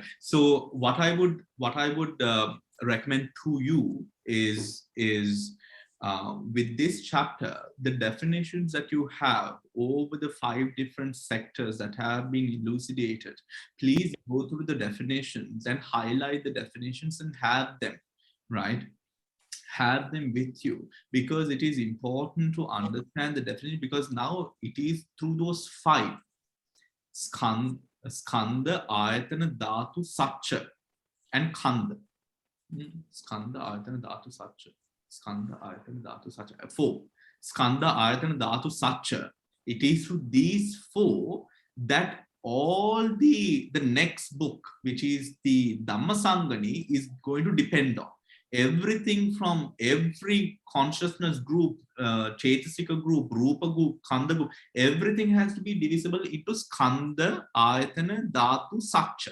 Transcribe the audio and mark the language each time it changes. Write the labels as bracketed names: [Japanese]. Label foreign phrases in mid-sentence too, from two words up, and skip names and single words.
[English] So what I would recommend to you is with this chapter, the definitions that you have over the 5 different sectors that have been elucidated, please go through the definitions and highlight the definitions and have them, right? Have them with you, because it is important to understand the definition, because now it is through those 5. [Pali] Skandha, Ayatana, Dhatu, Satcha, and Khanda. Skandha, Ayatana, Dhatu, Satcha. Skandha, Ayatana, Dhatu, Satcha. 4. Skandha, Ayatana, Dhatu, Satcha. [English] It is through these 4 that all the next book, which is the Dhamma Sangani, is going to depend on. Everything from every consciousness group, Chaitasika group, Rupa group, Khanda group, everything has to be divisible into [Pali] Skandha, Ayatana, Dhatu, Satcha.